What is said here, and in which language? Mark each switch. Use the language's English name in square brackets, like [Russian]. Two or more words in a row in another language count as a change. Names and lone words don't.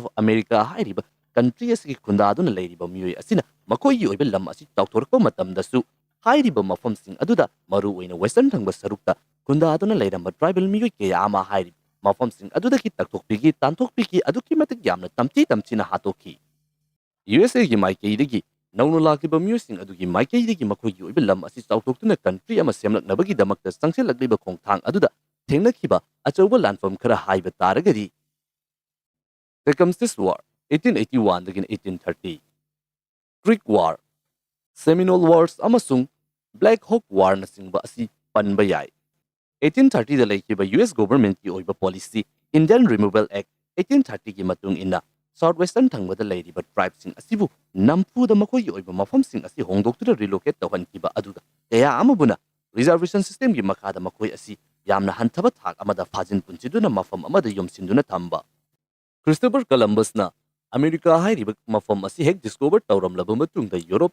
[Manipuri] America hairiba country asigi khundaduna leiriba miyoi asina makoigi oiba lam asi chawthorkpa matamdasu hairiba mafamsing aduda maru oina western thangba sarukta khundaduna leiramba tribal miyoi kaya ama hairi mafamsing aduda ki takthokpigi tanthokpigi aduki matik yamna tamchina hatokhi USA gi maikeidagi nauna lakiba miyosing adugi maikeidagi makoigi oiba lam asi chawthoktuna country ama semlaknabagi damakta sangselakliba khongthang aduda thengnakiba achauba lanfam khara haiba taragadi Tecumseh War 1881 dagin 1830 Creek War Seminole Wars amasung Black Hawk War na singba asi panba yai 1830 da laikiba US government ki oiba policy Indian Removal Act 1830 gi matung ina Southwestern thangba da leiriba tribes sing asibu nampu da makoi oiba mafam sing asi hongdoktura relocate tawhan kiba aduda kaya amabuna [English] reservation system [Manipuri] gi makada makoi asi yamna hanthaba thak amada fajin punchiduna mafam amada yomsinduna thamba Christopher Columbus na America hairiba mafam asi hek discover tawramlaba matungda Europe